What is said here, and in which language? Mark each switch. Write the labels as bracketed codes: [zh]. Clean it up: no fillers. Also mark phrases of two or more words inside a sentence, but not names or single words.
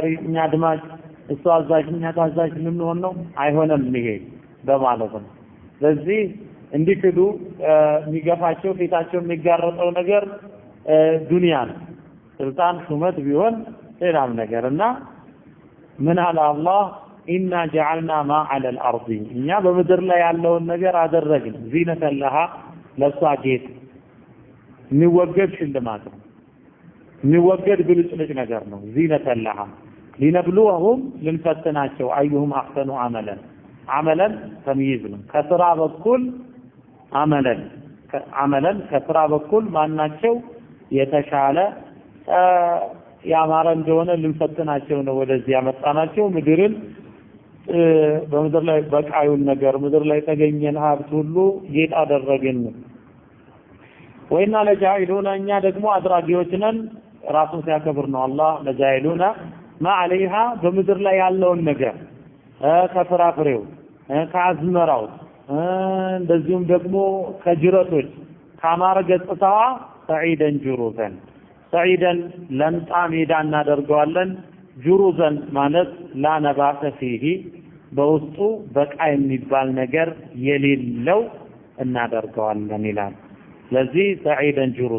[am] እኛ አድማጭ እሱ አዛዥ እኛ ታዛዥ ልንሆን ነው አይሆንም ይሄ በማለት ነው ስለዚህ እንዲክዱ የሚገፋቸው ፊታቸው የሚጋረጠው ነገር ዱንያ ነው ስልጣን ሹመት ቢሆን ሌላም ነገርና ምን አለ አላህ [ar] إنا جعلنا ما على الارض [am] እኛ በምድር ላይ ያለውን ነገር አደረግን [ar] زينة لها [am] ለሷጌት የሚወገድ ሽልማት ነው የሚወገድ ብልጭልጭ ነገር ነው [ar] زينة لها لنبلوهم [am] ልንፈትናቸው [ar] أيهم أحسن عملا عملا تمييز [am] ነው ከስራ በኩል عملا ከስራ በኩል ማናቸው የተሻለ ያማረ እንደሆነ ልንፈትናቸው ነው ወደዚህ ያመጣናቸው ምድርን በምድር ላይ በቃዩን ነገር ምድር ላይ ተገኘን ሀብት ሁሉ ጌጥ አደረግን [ar] وإنا لجاعلون [am] እኛ ደግሞ አድራጊዎች ነን ራሱን ሲያከብር ነው አላህ [ar] لجاعلون ما عليها [am] በምድር ላይ ያለውን ነገር ከፍራፍሬው ከአዝመራው እንደዚሁም ደግሞ ከጅረቶች ካማረ ገጽታዋ [ar] صعيدا جرزا صعيدا [am] ለምጣ ሜዳ እናደርገዋለን ጁሩዘን ማለት [ar] لا نبات فيه [am] በውስጡ በቃ የሚባል ነገር የሌለው እናደርገዋለን ይላል ስለዚህ ሰዒደን